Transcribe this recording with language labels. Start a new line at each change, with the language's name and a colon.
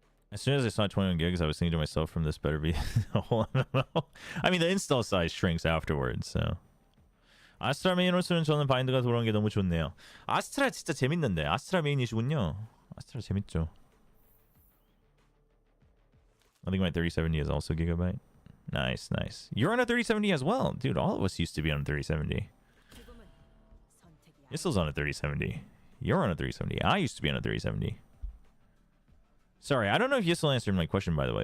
English: As soon as I saw 21 gigs, I was thinking to myself, from this better be a whole MMO. I mean, the install size shrinks afterwards, so.
Korean: 아스트라 메인으로서는 저는 바인드가 돌아온 게 너무 좋네요. 아스트라 진짜 재밌는데. 아스트라 메인이시군요. 아스트라 재밌죠.
English: I think my 3070 is also gigabyte. Nice, nice. You're on a 3070 as well. Dude, all of us used to be on a 3070. Yissel's on a 3070. You're on a 370. I used to be on a 370. Sorry, I don't know if Yissel answered my question, by the way.